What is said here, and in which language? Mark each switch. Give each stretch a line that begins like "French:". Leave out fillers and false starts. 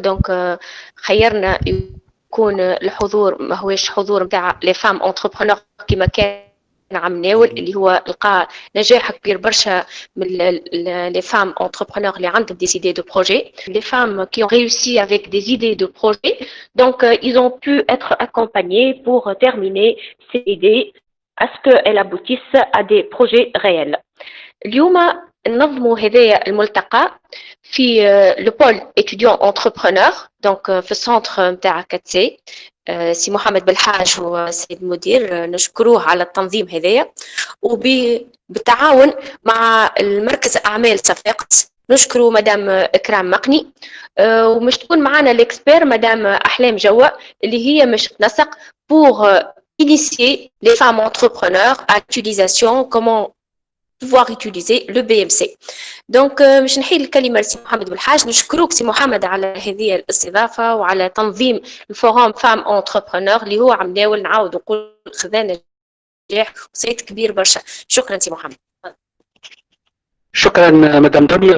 Arabic: دونك خيرنا يكون الحضور ما هوش حضور بتاع لي فام انتربرونور كما كان عم ناول اللي هو لقى نجاح كبير برشا من
French: les femmes entrepreneurs
Arabic: اللي عندهم
French: des idées de projet, les femmes qui ont réussi avec des idées de projet. Donc ils ont pu être accompagnés pour terminer ces idées à ce qu'elles aboutissent à des projets réels.
Arabic: اليوم ننظموا هذايا الملتقى في لو بول
French: étudiant entrepreneur.
Arabic: دونك في السنتر نتاع كاتسي. سي محمد بالحاج هو سيد المدير، نشكروه على التنظيم هذايا، وبالتعاون مع المركز اعمال صفاقس نشكروا مدام اكرام مقني. ومش تكون معنا الاكسبير مدام احلام جوا اللي هي مش تنسق
French: pour initier les femmes entrepreneurs à l'utilisation, comment pouvoir utiliser le BMC.
Arabic: دونك مش نحيل الكلمة لسي محمد بالحاج. نشكروك سي محمد على هذه الاستضافة وعلى تنظيم الفورام فام انتربرونور اللي هو عم ناول نعاود نقول خذا نجاح وسيد كبير برشا. شكرا سي محمد. شكرا مدام دنيا.